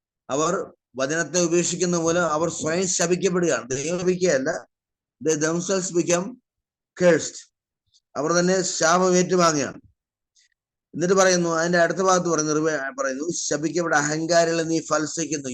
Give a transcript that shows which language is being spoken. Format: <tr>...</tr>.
<ml>അവർ വചനത്തെ ഉപേക്ഷിക്കുന്ന മൂലം അവർ സ്വയം ശപിക്കപ്പെടുകയാണ്. ദൈവം ശപിക്കുകയല്ല,</ml> <en>they themselves become cursed.</en> <ml>അവർ തന്നെ ശാപം ഏറ്റുവാങ്ങുകയാണ്. എന്നിട്ട് പറയുന്നു, അതിന്റെ അടുത്ത ഭാഗത്ത് പറയുന്നു, ശപിക്കപ്പെട്ട അഹങ്കാരികളെ നീ ഫൽസിക്കുന്നു.</ml>